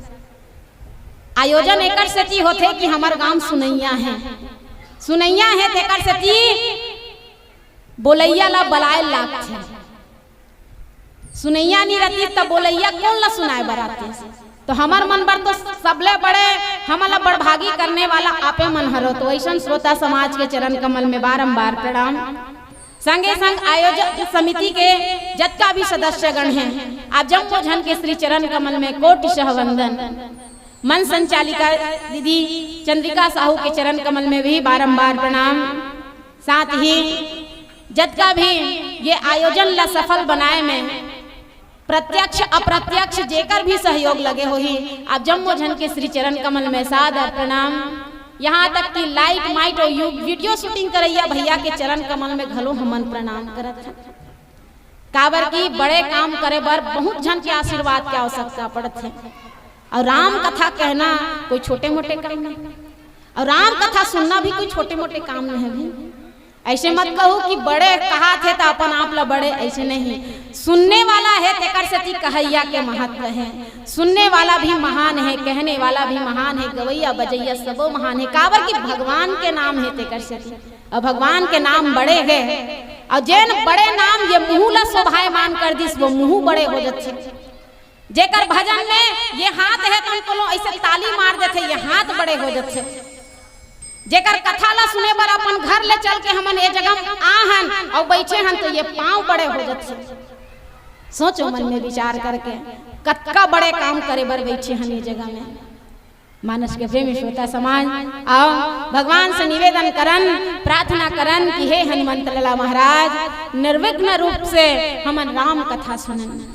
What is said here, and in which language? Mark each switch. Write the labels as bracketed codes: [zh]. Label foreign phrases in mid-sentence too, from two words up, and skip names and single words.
[hne] आयोजन एकर सेती होथे कि हमर गांव सुनैया है, सुनैया है तेकर सेती बोलैया ला बलाए लागथे। सुनैया नहीं रहती तब बोलैया कौन ला सुनाए बराते। तो हमार मन बर तो सबले बड़े हमला बड़भागी करने वाला आपे मन हरो। तो ऐसा श्रोता समाज के चरण कमल में बारंबार प्रणाम। संगे संग आयोजक समिति के जत्का भी सदस्यगण हैं, आप जम्मो जन के श्री चरण कमल में कोटिशः वंदन। मन संचालिका दीदी चंद्रिका साहू के चरण कमल में भी बारंबार प्रणाम। साथ ही जत्का भी ये आयोजन ला सफल बनाए में प्रत्यक्ष अप्रत्यक्ष जेकर भी सहयोग लगे हो ही, आप जम्मो जन के श्री चरण कमल में सादर प्रणाम। यहाँ तक कि लाइट माइट और वीडियो शूटिंग करैया भैया के चरण कमल में घलो हमन प्रणाम करत हैं। काबर की बड़े काम करे बर बहुत जन के आशीर्वाद की आवश्यकता पड़त है। और राम कथा कहना कोई छोटे मोटे काम नहीं, और राम कथा सुनना भी कोई छोटे मोटे काम नहीं है भी। ऐसे मत कहो कि बड़े कहा थे तो अपन आप ला बड़े, ऐसे नहीं। सुनने वाला है तेकर सेती कहैया के महत्व है। सुनने वाला भी महान है, कहने वाला भी महान है, गवैया बजैया सबो महान है। काबर की भगवान के नाम है तेकर सेती, और भगवान के नाम बड़े है। और जैन बड़े नाम ये मुँह ला शोभायमान कर दिस, वो मुँह बड़े हो जाते। जेकर भजन में ये हाथ है तो उनको ऐसे ताली मार देते, ये हाथ बड़े हो जाते। जेकर कथा ला सुने बर अपन घर ले चल के हमन ये जगह आहन और बैठे हन तो ये पांव बड़े हो जाते। सोचो मन में विचार करके कतका बड़े काम करे बर बैठे हन ये जगह में। मानस के प्रेमी श्रोता समाज, आओ भगवान से निवेदन करन, प्रार्थना करन कि हे हनुमंत लाला महाराज निर्विघ्न रूप से हमन राम कथा सुनन।